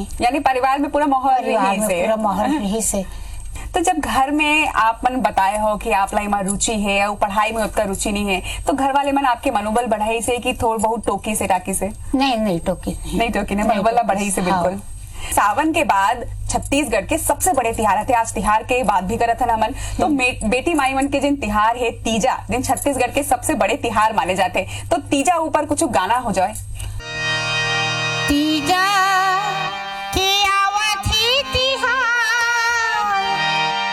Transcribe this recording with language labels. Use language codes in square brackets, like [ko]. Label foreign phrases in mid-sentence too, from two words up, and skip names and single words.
[hne] यानी परिवार में पूरा माहौल रही से। तो जब घर में आप मन बताए हो कि आप लाई में रुचि है और पढ़ाई में उतना रुचि नहीं है, तो घर वाले मन आपके मनोबल बढ़ाई से कि थोड़ा बहुत टोकी से टाकी से? नहीं टोकी नहीं मनोबल बढ़ाई से। बिल्कुल। सावन के बाद छत्तीसगढ़ के सबसे बड़े तिहार थे। आज तिहार के बात भी करत है मन, तो बेटी माई मन के जिन तिहार है तीजा, जिन छत्तीसगढ़ के सबसे बड़े तिहार माने जाते, तो तीजा ऊपर कुछ गाना हो जाए। तीजा के आवत ही तिहार